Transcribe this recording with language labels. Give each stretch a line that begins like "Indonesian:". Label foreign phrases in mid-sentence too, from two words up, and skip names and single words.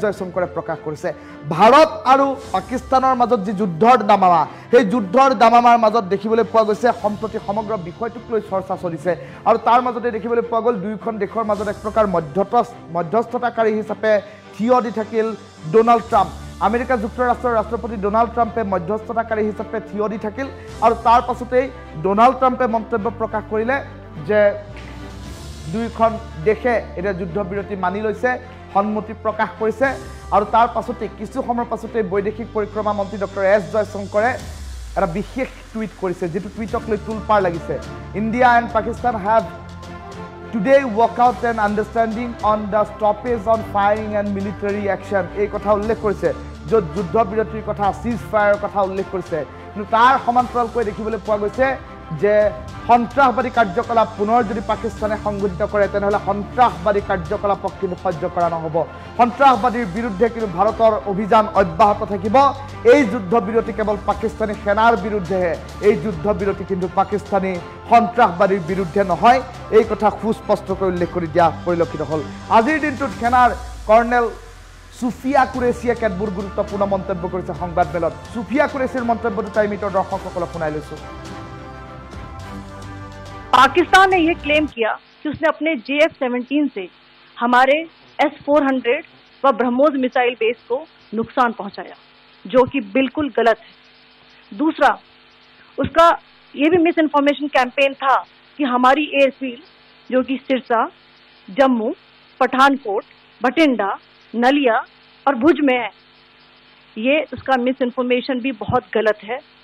Assamese: জয়শংকৰে প্ৰকাশ কৰিছে ভাৰত আৰু পাকিস্তানৰ মাজত যি যুদ্ধৰ দামামা সেই যুদ্ধৰ দামামাৰ মাজত দেখিবলৈ পোৱা গৈছে সম্প্ৰতি সমগ্ৰ বিষয়টোক লৈ চৰ্চা চলিছে আৰু তাৰ মাজতে দেখিবলৈ পোৱা গ'ল দুয়োখন দেশৰ মাজত এক প্ৰকাৰ মধ্যস্থতাকাৰী হিচাপে থিয় দি থাকিল ডোনাল্ড ট্ৰাম্প আমেৰিকা যুক্তৰাষ্ট্ৰৰ ৰাষ্ট্ৰপতি ডোনাল্ড ট্ৰাম্পে মধ্যস্থতাকাৰী হিচাপে থিয় দি থাকিল আৰু তাৰ পাছতেই ডোনাল্ড ট্ৰাম্পে মন্তব্য প্ৰকাশ কৰিলে যে দুইখন দেশে এটা যুদ্ধবিৰতি মানি লৈছে সন্মতি প্ৰকাশ কৰিছে আৰু তাৰ পাছতে কিছু সময়ৰ পাছতে বৈদেশিক পৰিক্ৰমা মন্ত্ৰী ডক্টৰ এছ জয়শংকৰে এটা বিশেষ টুইট কৰিছে যেটো টুইটক লৈ তুলপাৰ লাগিছে
English: India and Pakistan have today work out an understanding on the stoppage on firing and military action
Assamese: এই কথা উল্লেখ কৰিছে য'ত যুদ্ধ বিৰতিৰ কথা
English: cease fire
Assamese: কথা উল্লেখ কৰিছে কিন্তু তাৰ সমান্তৰালকৈ দেখিবলৈ পোৱা গৈছে যে সন্ত্ৰাসবাদী কাৰ্যকলাপ পুনৰ যদি পাকিস্তানে সংঘটিত কৰে তেনেহলে সন্ত্ৰাসবাদী কাৰ্যকলাপক কিন্তু সহ্য কৰা নহব সন্ত্ৰাসবাদীৰ বিৰুদ্ধে কিন্তু ভাৰতৰ অভিযান অব্যাহত থাকিব এই যুদ্ধ বিৰতি কেৱল পাকিস্তানী সেনাৰ বিৰুদ্ধেহে এই যুদ্ধ বিৰতি কিন্তু পাকিস্তানী সন্ত্ৰাসবাদীৰ বিৰুদ্ধে নহয় এই কথা সুস্পষ্টকৈ উল্লেখ কৰি দিয়া পৰিলক্ষিত হ'ল আজিৰ দিনটোত সেনাৰ কৰ্নেল সুফিয়া কুৰেশিয়ে কেতবোৰ গুৰুত্বপূৰ্ণ মন্তব্য কৰিছে সংবাদ মেলত সুফিয়া কুৰেশিৰ মন্তব্যটো টাইম মিটৰ দৰ্শকসকলক শুনাই লৈছো
Hindi: पाकिस्तान ने यह क्लेम किया कि उसने अपने JF-17 से हमारे S-400 व ब्रह्मोस
English: missile base
Hindi: को नुकसान पहुंचाया जो कि बिल्कुल गलत है दूसरा उसका ये भी
English: misinformation campaign
Hindi: था कि हमारी एयरफील्ड जो कि सिरसा जम्मू पठानकोट बठिंडा नलिया और भुज में है ये उसका मिस इन्फॉर्मेशन भी बहुत गलत है